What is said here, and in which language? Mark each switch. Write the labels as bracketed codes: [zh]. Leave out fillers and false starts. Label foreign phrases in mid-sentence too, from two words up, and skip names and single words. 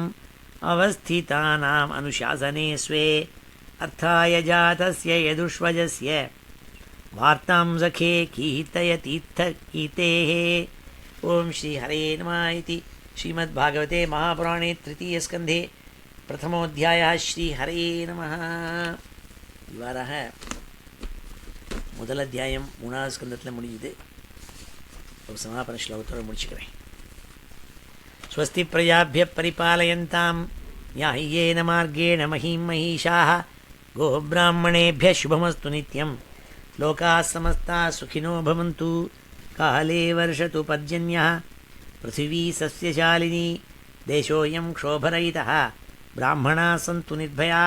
[sa] अवस्थितानाम् अनुशासने स्वे अर्थाय जातस्य यदुष्वजस्य वार्तां सखे कीर्तयतीर्थकीर्तेः ॐ श्रीहरे नमः इति श्रीमद्भागवते महापुराणे तृतीयस्कन्धे प्रथमोऽध्यायः श्रीहरे नमः [ta] இவ்வாறாக முதல் அத்தியாயம் 3வது ஸ்கந்தத்தில் முடியுது. ஒரு சமாபன ஸ்லோகத்தோடு முடிச்சுக்கிறேன். [sa] स्वस्ति प्रजाभ्यः परिपालयन्तां न्याय्येन मार्गेण महीं महिषाः गोब्राह्मणेभ्यः शुभमस्तु नित्यं लोकाः समस्ताः सुखिनो भवन्तु. काले वर्षतु पर्जन्यः पृथिवी सस्यशालिनी देशोऽयं क्षोभरहितः ब्राह्मणाः सन्तु निर्भयाः.